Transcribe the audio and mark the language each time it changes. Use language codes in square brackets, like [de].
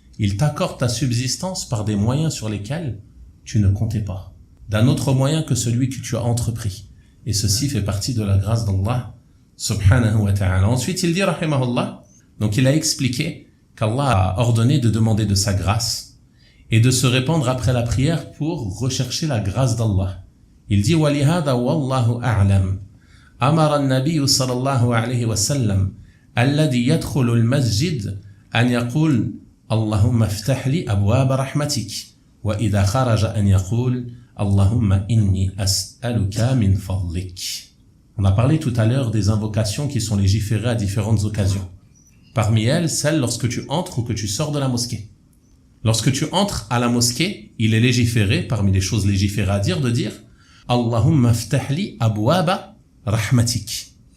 [fr] Il t'accorde ta subsistance par des moyens sur lesquels tu ne comptais pas, d'un autre moyen que celui que tu as entrepris. Et ceci fait partie de la grâce d'Allah subhanahu wa ta'ala. Ensuite, il dit, rahimahullah, donc il a expliqué qu'Allah a ordonné de demander de sa grâce et de se répandre après la prière pour rechercher la grâce d'Allah. Il dit, [ar] وَلِهَذَا وَاللَّهُ أَعْلَمُ أَمَرَ النَّبِيُّ صلى الله عليه وسلم الذي يدخل المسجد أن يقول اللهم افتح لي أبواب رحمتك وإذا خرج أن يقول Allahumma inni as'aluka min fadlik. [fr] On a parlé tout à l'heure des invocations qui sont légiférées à différentes occasions. Parmi elles, celle lorsque tu entres ou que tu sors de la mosquée. Lorsque tu entres à la mosquée, il est légiféré, parmi les choses légiférées à dire, de dire Allahumma ftahli abwaba rahmatik.